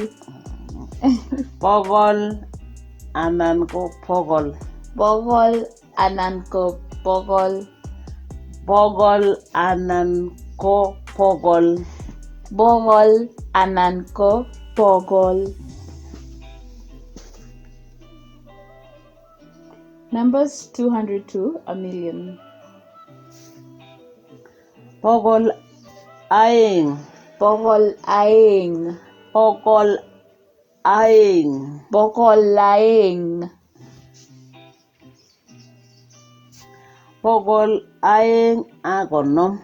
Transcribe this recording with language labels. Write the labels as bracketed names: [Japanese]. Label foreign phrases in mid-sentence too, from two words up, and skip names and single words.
[Kalenjin] Bogol anan ko pogol. Bogol anan ko bogol. Bogol anan ko pogol. Bogol anan ko bogol. [English] Numbers 200 to a million. [Kalenjin] Bogol aeng. Bogol aeng. Bogol aeng. Bogol aeng. Bogol aeng ak konom.